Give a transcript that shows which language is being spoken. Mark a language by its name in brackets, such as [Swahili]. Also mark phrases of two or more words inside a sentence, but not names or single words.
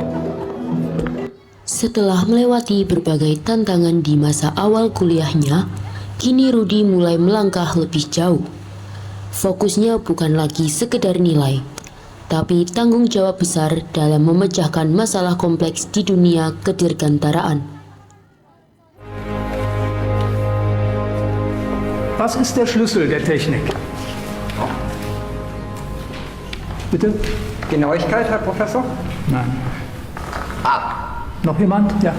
[Indonesian] Setelah melewati berbagai tantangan di masa awal kuliahnya, kini Rudy mulai melangkah lebih jauh. Fokusnya bukan lagi sekedar nilai, tapi tanggung jawab besar dalam memecahkan masalah kompleks di dunia kedirgantaraan. [German] Was ist der Schlüssel der Technik? Bitte? Genauigkeit, Herr Professor? Nein. A. Noch jemand? Ja.